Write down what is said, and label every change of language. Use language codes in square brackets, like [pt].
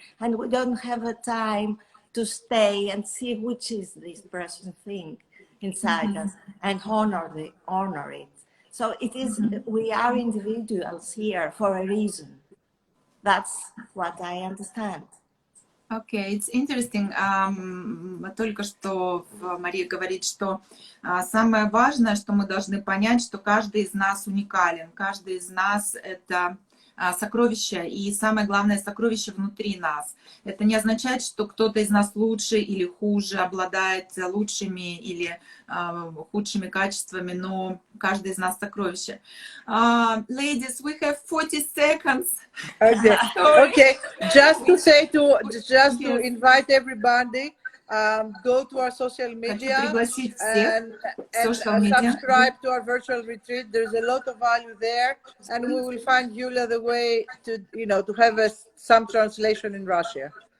[en] And we don't have a time to stay and see which is this precious thing inside us and honor it. So it is, we are individuals here for a reason. That's what I understand. Okay, it's interesting. [ru] Только что Мария говорит, что самое важное, что мы должны понять, что каждый из нас уникален, каждый из нас это сокровище, и самое главное сокровище внутри нас. Это не означает, что кто-то из нас лучше или хуже, обладает лучшими или худшими качествами, но каждый из нас сокровище. [en] Ladies, we have 40 seconds. Okay. Okay. Just to invite everybody, go to our social media and subscribe to our virtual retreat. There's a lot of value there, and we will find Yulia the way to to have some translation in Russia.